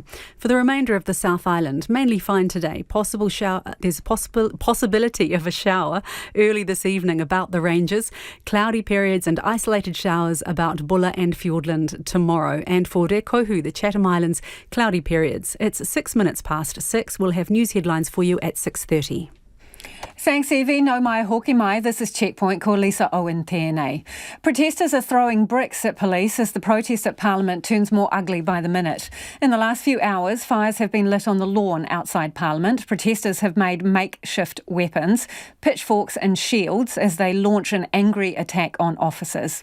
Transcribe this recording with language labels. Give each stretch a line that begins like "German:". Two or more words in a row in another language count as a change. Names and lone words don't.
English: For the remainder of the South Island, mainly fine today. There's a possibility of a shower early this evening about the ranges. Cloudy periods and isolated showers about Bulla and Fiordland tomorrow. And for Rekohu, the Chatham Islands, cloudy periods. It's 6 minutes past 6. We'll have news headlines for you at 6:30. Thanks,
Māori: Evie. No mai hoki mai.
English: This is Checkpoint.
Māori: Ko Lisa Owen tēnei.
English: Protesters are throwing bricks at police as the protest at Parliament turns more ugly by the minute. In the last few hours, fires have been lit on the lawn outside Parliament. Protesters have made makeshift weapons, pitchforks and shields as they launch an angry attack on officers.